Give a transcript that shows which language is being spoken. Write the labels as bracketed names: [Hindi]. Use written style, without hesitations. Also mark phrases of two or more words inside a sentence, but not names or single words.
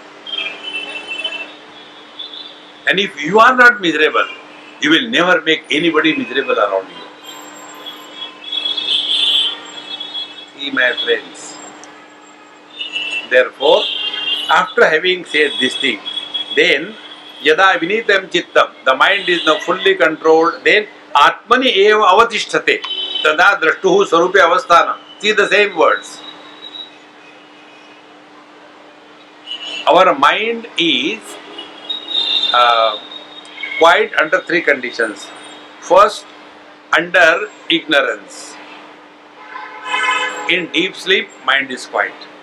[English] And if you are not miserable, you will never make anybody miserable around you. See, my friends. Therefore, after having said this thing, then [Sanskrit] yada vinitam chittam, [English] the mind is now fully controlled, then [Sanskrit] atmani eva avatishthate, tada drashtuhu sarupe avasthanam. [English] See the same words. Our mind is quiet under three conditions. First, under ignorance. In deep sleep, mind is quiet.